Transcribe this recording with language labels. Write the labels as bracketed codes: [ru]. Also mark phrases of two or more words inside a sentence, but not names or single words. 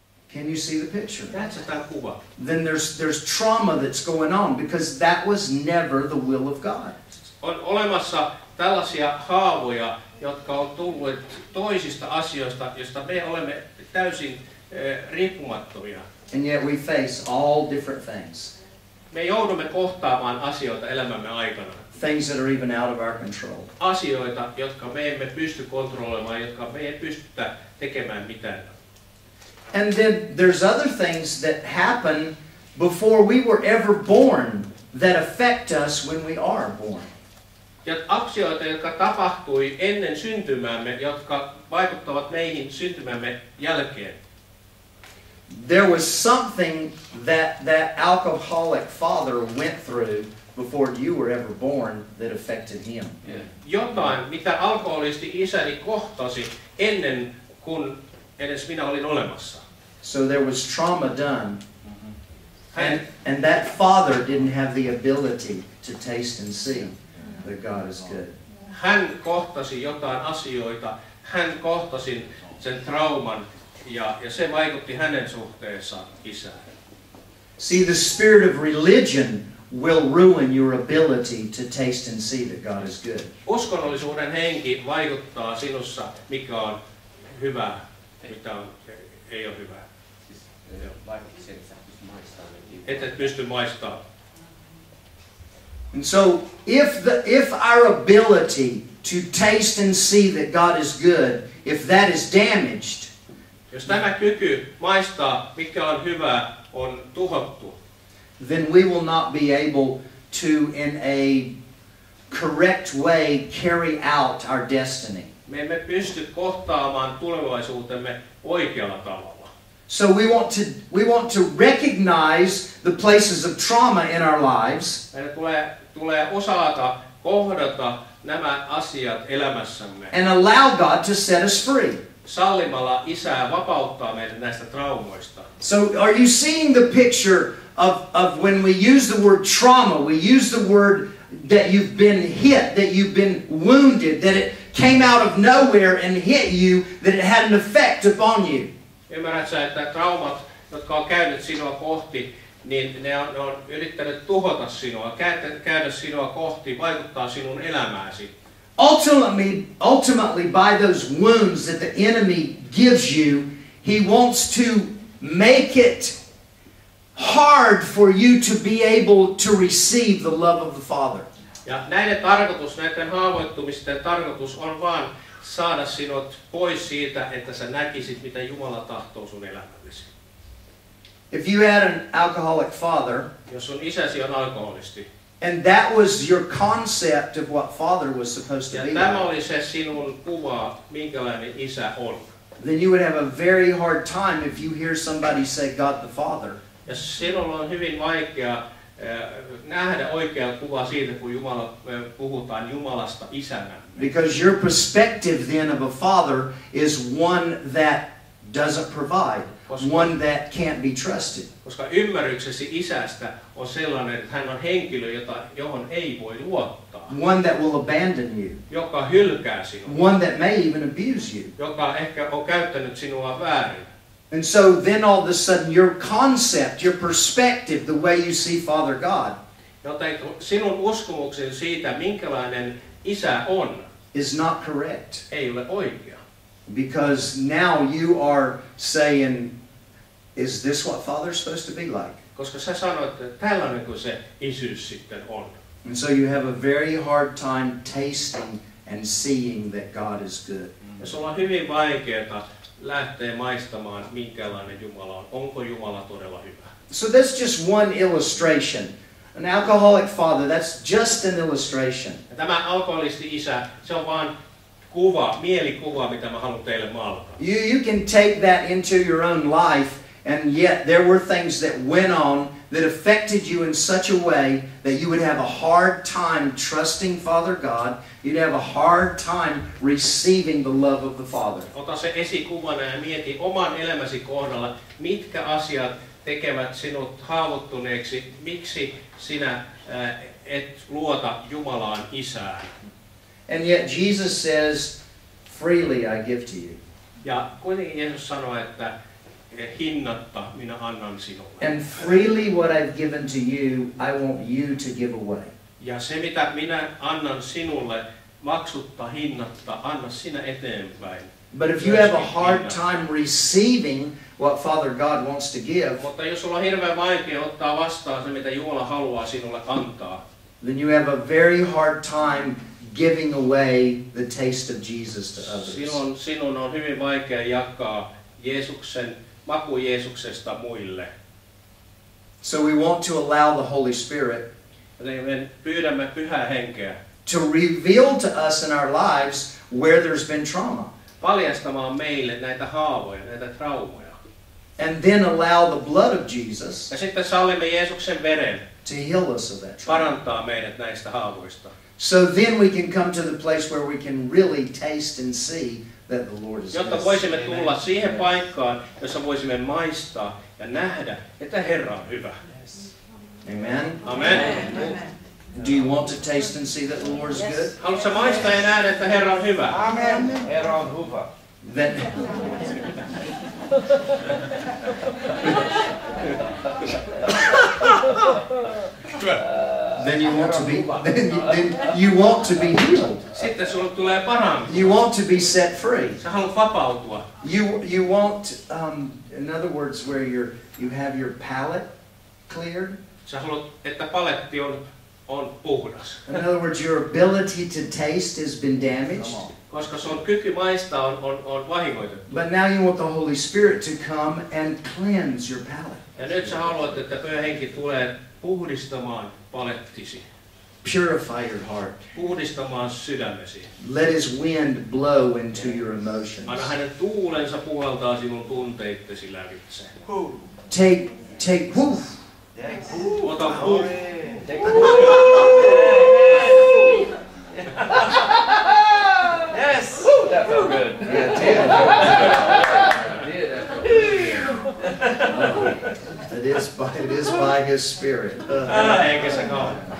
[en] Can you see the picture? [fi] Näetkö tämän kuvan? [en] Then there's trauma that's going on because that was never the will of God. [fi] On olemassa tällaisia haavoja, jotka on tulleet toisista asioista, joista me olemme täysin riippumattomia. [en] And yet we face all different things. [fi] Me joudumme kohtaamaan asioita elämämme aikana. [en] Things that are even out of our control. [fi] Asioita, jotka me emme pysty kontrolloimaan, jotka me ei pystytä tekemään mitään. [en] And then there's other things that happen before we were ever born that affect us when we are born. [fi] Ja asioita, jotka tapahtui ennen syntymäämme, jotka vaikuttavat meihin syntymämme jälkeen. [en] There was something that alcoholic father went through before you were ever born that affected him. [fi] Jotain, mitä alkoholisti isäni kohtasi ennen kuin edes minä olin olemassa. [en] So there was trauma done. And that father didn't have the ability to taste and see that God is good. [fi] Hän kohtasi jotain asioita, hän kohtasi sen trauman ja se vaikutti hänen suhteessaan isään. [en] See, the spirit of religion will ruin your ability to taste and see that God is good. [fi] Uskonnollisuuden henki vaikuttaa sinussa, mikä on hyvä, mitä ei ole hyvä. Et pysty maistamaan. [en] And so, if our ability to taste and see that God is good, if that is damaged, [fi] jos tämä kyky maistaa, mikä on hyvä, on tuhottu, [en] then we will not be able to, in a correct way, carry out our destiny. [fi] Me emme pysty kohtaamaan tulevaisuutemme oikealla tavalla. [en] So we want to recognize the places of trauma in our lives. [fi] Meidän tulee osata kohdata nämä asiat elämässämme. [en] And allow God to set us free. [fi] Sallimalla Isä vapauttaa meidät näistä traumoista. [en] So are you seeing the picture of when we use the word trauma, we use the word that you've been hit, that you've been wounded, that it came out of nowhere and hit you, that it had an effect upon you. [fi] Ymmärrätkö, että traumat, jotka on käynyt sinua kohti, niin ne on yrittänyt tuhota sinua, käydä sinua kohti, vaikuttaa sinun elämääsi. [en] Ultimately, by those wounds that the enemy gives you, he wants to make it hard for you to be able to receive the love of the Father. [fi] Ja näiden haavoittumisten tarkoitus on vaan saada sinut pois siitä, että sä näkisit, mitä Jumala tahtoo sun elämällesi. [en] If you had an alcoholic father, [fi] jos sun isäsi on alkoholisti, [en] and that was your concept of what father was supposed to be, [fi] tämä oli se sinun kuva, minkälainen isä on, [en] then you would have a very hard time if you hear somebody say God the Father. [fi] Ja sinulla on hyvin vaikea nähdä oikea kuva siitä, kun puhutaan Jumalasta isänä. [en] Because your perspective then of a father is one that doesn't provide, one that can't be trusted. [fi] Koska ymmärryksesi isästä on sellainen, että hän on henkilö, johon ei voi luottaa. [en] One that will abandon you. [fi] Joka hylkää sinua. [en] One that may even abuse you. [fi] Joka ehkä on käyttänyt sinua väärin. [en] And so then all of a sudden your concept, your perspective, the way you see Father God, [fi] joten sinun uskomuksesi siitä, minkälainen isä on, [en] is not correct. [fi] Ei ole oikea. [en] Because now you are saying, is this what Father's supposed to be like? [fi] Koska sä sanoit, että tällainen kuin se isyys sitten on. [en] And so you have a very hard time tasting and seeing that God is good. [fi] Ja sulla on hyvin vaikeaa lähteä maistamaan, minkälainen Jumala on. Onko Jumala todella hyvä? [en] So that's just one illustration. An alcoholic father, that's just an illustration. [fi] Ja tämä alkoholisti isä, se on vain kuva, mielikuva, mitä mä haluan teille maalata. [en] You can take that into your own life, and yet there were things that went on that affected you in such a way that you would have a hard time trusting Father God. You'd have a hard time receiving the love of the Father. [fi] Ota se esikuvana ja mieti oman elämäsi kohdalla, mitkä asiat tekevät sinut haavoittuneeksi, miksi sinä et luota Jumalaan isään. [en] And yet Jesus says, freely I give to you. [fi] Ja kuitenkin Jeesus sanoo, että hinnatta minä annan sinulle. [en] And freely what I've given to you, I want you to give away. [fi] Ja se mitä minä annan sinulle maksutta hinnatta, anna sinä eteenpäin. [en] But if you have a hard time receiving what Father God wants to give, [fi] Mutta jos sulla on hirveän vaikea ottaa vastaan se mitä Jumala haluaa sinulle antaa, [en] then you have a very hard time giving away the taste of Jesus to others. [fi] silloin sinun on hyvin vaikea jakaa maku Jeesuksesta muille. [en] So we want to allow the Holy Spirit [fi] Joten me pyydämme Pyhää Henkeä [en] to reveal to us in our lives where there's been trauma. [fi] paljastamaan meille näitä haavoja, näitä traumoja. [en] And then allow the blood of Jesus [fi] Ja sitten sallimme Jeesuksen veren [en] to heal us of that trauma. [fi] parantaa meidät näistä haavoista. [en] So then we can come to the place where we can really taste and see that the Lord is [fi] Jotta [en] good. [fi] voisimme tulla siihen paikkaan, jossa voisimme maistaa ja nähdä, että Herra on hyvä. [en] Amen. [fi] Amen. [en] Do you want to taste and see that the Lord is good? [fi] Haluatko maistaa ja nähdä, että Herra on hyvä? Amen. Herra on hyvä. [en] Then you want to be then you want to be healed. [fi] Sitten sulle tulee parempi. [en] You want to be set free. [fi] Sä haluat vapautua. [en] You want in other words where you have your palate cleared. [fi] Sä haluat, että paletti on puhdas. [en] In other words, your ability to taste has been damaged. [fi] Koska sun kyky maistaa on vahingoitettu. [en] But now you want the Holy Spirit to come and cleanse your palate. [fi] Ja nyt sä haluat, että Pyhä Henki tulee puhdistamaan palettisi. [en] Purify your heart. [fi] Puhdistamaan sydämesi. [en] Let His wind blow into your emotions. [fi] Anna hänen tuulensa puhaltaa sinun tunteittesi lävitse. [en] Take woof. [fi] Ota puh. [en] Yes. That felt good. It is by His Spirit. [fi] Eikä se kauan.